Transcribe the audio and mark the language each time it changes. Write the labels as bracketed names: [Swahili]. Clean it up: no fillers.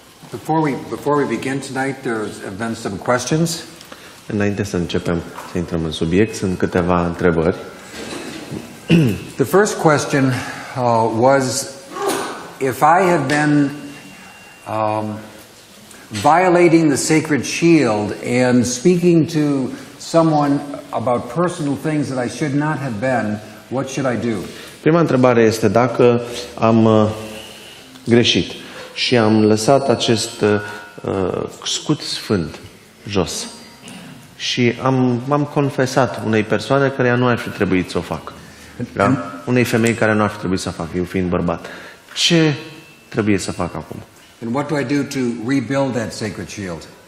[English] Before we begin tonight, have been some questions. [Romanian] Înainte să începem să intrăm în subiect, sunt câteva întrebări. [English] The first question was if I have been violating the sacred shield and speaking to someone about personal things that I should not have been, what should I do? [Romanian] Prima întrebare este dacă am greșit și am lăsat acest scut sfânt jos și m-am confesat unei persoane care nu ar fi trebuit să o facă. Da? Unei femei care nu ar fi trebuit să o facă, eu fiind bărbat. Ce trebuie să fac acum? [English] And what do I do to rebuild that sacred shield?